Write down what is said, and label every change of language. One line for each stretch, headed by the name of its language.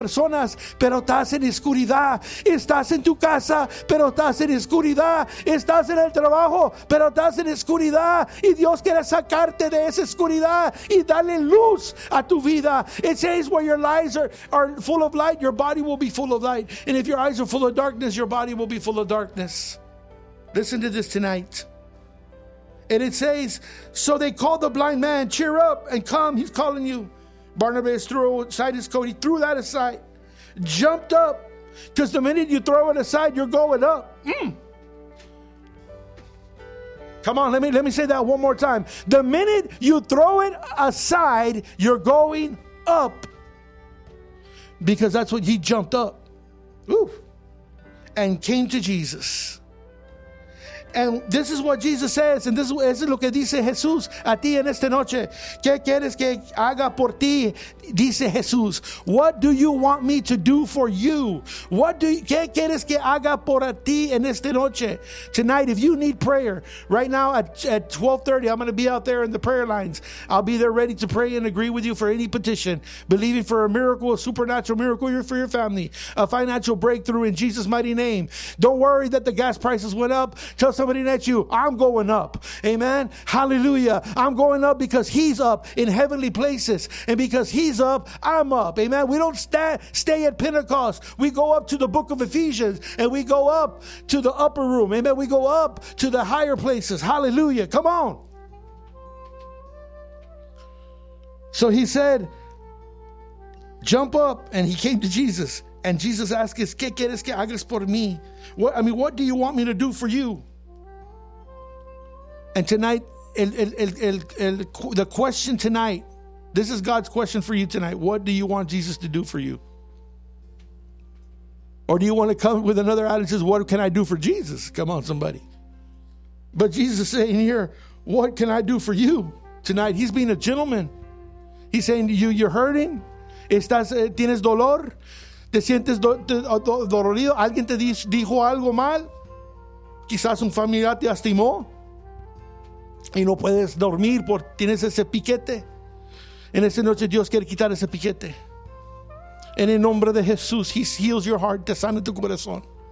Spanish: Personas, pero estás en oscuridad. Estás en tu casa, pero estás en oscuridad. Estás en el trabajo, pero estás en oscuridad. Y Dios quiere sacarte de esa oscuridad y darle luz a tu vida.
English: It says, where your eyes are full of light, your body will be full of light. And if your eyes are full of darkness, your body will be full of darkness. Listen to this tonight. And it says, so they called the blind man, cheer up and come, he's calling you. Barnabas threw aside his coat. He threw that aside. Jumped up. Because the minute you throw it aside, you're going up. Mm. Come on, let me say that one more time. The minute you throw it aside, you're going up. Because that's what he jumped up. Ooh. And came to Jesus. And this is what Jesus says, and this is
Spanish: lo que dice Jesús a ti en esta noche. ¿Qué quieres que haga por ti? Dice Jesús.
English: What do you want me to do for you?
Spanish: ¿Qué quieres que haga por ti en esta noche?
English: Tonight, if you need prayer, right now at 12:30, I'm going to be out there in the prayer lines. I'll be there ready to pray and agree with you for any petition, believing for a miracle, a supernatural miracle for your family, a financial breakthrough in Jesus' mighty name. Don't worry that the gas prices went up. Somebody at you, I'm going up. Amen. Hallelujah. I'm going up because he's up in heavenly places. And because he's up, I'm up. Amen. We don't stay at Pentecost. We go up to the book of Ephesians and we go up to the upper room. Amen. We go up to the higher places. Hallelujah. Come on. So he said, jump up. And he came to Jesus. And Jesus asked,
Spanish: ¿Qué quieres que hagas por mí?
English: What do you want me to do for you? And tonight, the question tonight, this is God's question for you tonight. What do you want Jesus to do for you? Or do you want to come with another attitude? What can I do for Jesus? Come on, somebody. But Jesus is saying here, what can I do for you tonight? He's being a gentleman. He's saying to you, you're hurting.
Spanish: Estás, tienes dolor. Te sientes dolorido. Alguien te dijo algo mal. Quizás un familiar te lastimó. Y no puedes dormir porque tienes ese piquete. En esa noche Dios quiere quitar ese piquete. En el nombre de Jesús,
English: he heals your heart,
Spanish: te sana tu corazón.